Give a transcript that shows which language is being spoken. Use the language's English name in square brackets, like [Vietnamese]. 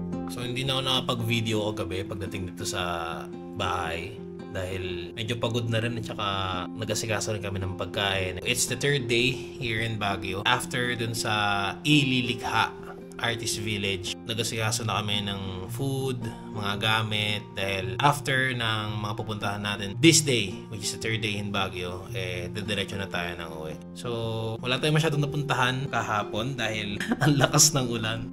[Filipino] So hindi na ako nakapag-video kagabi pagdating dito sa bahay dahil medyo pagod na rin at saka nag-asikaso rin kami ng pagkain. [English] It's the third day here in Baguio. [Filipino] After dun sa Ililikha Artist Village, nag-asikaso na kami ng food, mga gamit dahil after ng mga pupuntahan natin [English] this day, which is the third day in Baguio, [Filipino] didiretso na tayo ng uwi. So wala tayong masyadong napuntahan kahapon dahil ang lakas ng ulan.